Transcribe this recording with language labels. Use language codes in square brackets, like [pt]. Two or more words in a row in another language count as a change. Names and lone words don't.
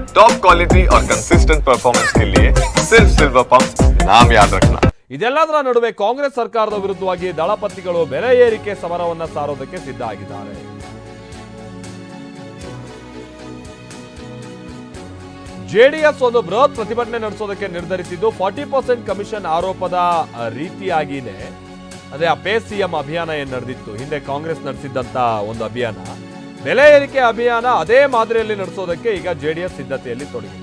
[en] top quality [hi] और [en] consistent performance [hi] के लिए सिर्फ सिल्वर पंप नाम याद रखना। [kn] ಇದೆಲ್ಲದರ ನಡುವೆ ಕಾಂಗ್ರೆಸ್ ಸರ್ಕಾರದ ವಿರುದ್ಧವಾಗಿ ದಳಪತಿಗಳು ಬೆಲೆ ಏರಿಕೆ ಸಮರವನ್ನ ಸಾರೋದಕ್ಕೆ ಸಿದ್ಧ ಆಗಿದ್ದಾರೆ. ಜೆಡಿಎಸ್ ಒಂದು ಬೃಹತ್ ಪ್ರತಿಭಟನೆ ನಡೆಸೋದಕ್ಕೆ ನಿರ್ಧರಿಸಿದ್ದು 40% ಕಮಿಷನ್ ಆರೋಪದ ರೀತಿಯಾಗಿನೇ ಅದೇ ಪೇ ಸಿಎಂ ಅಭಿಯಾನ ಏನ್ ನಡೆದಿತ್ತು ಹಿಂದೆ ಕಾಂಗ್ರೆಸ್ ನಡೆಸಿದ್ದಂತ ಒಂದು ಅಭಿಯಾನ, ಬೆಲೆ ಏರಿಕೆ ಅಭಿಯಾನ ಅದೇ ಮಾದರಿಯಲ್ಲಿ ನಡೆಸೋದಕ್ಕೆ ಈಗ ಜೆಡಿಎಸ್ ಸಿದ್ಧತೆಯಲ್ಲಿ ತೊಡಗಿದೆ.